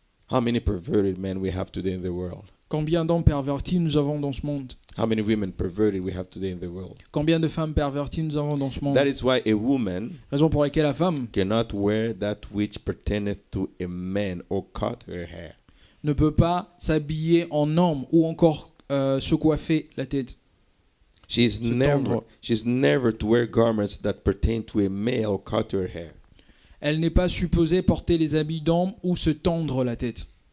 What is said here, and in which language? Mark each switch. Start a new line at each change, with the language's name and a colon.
English: How many perverted men we have today in the world?
French: Combien d'hommes pervertis nous avons dans ce monde?
English: How many women perverted we have today in the world?
French: Combien de femmes perverties nous avons dans ce monde?
English: That is why a woman
French: Raison pour laquelle la femme
English: cannot wear that which pertaineth to a man or cut her hair.
French: ne peut pas s'habiller en homme ou encore se coiffer la tête.
English: She's never to wear garments that pertain to a male or cut her hair.
French: Elle n'est pas supposée porter les habits d'homme ou se tendre la tête.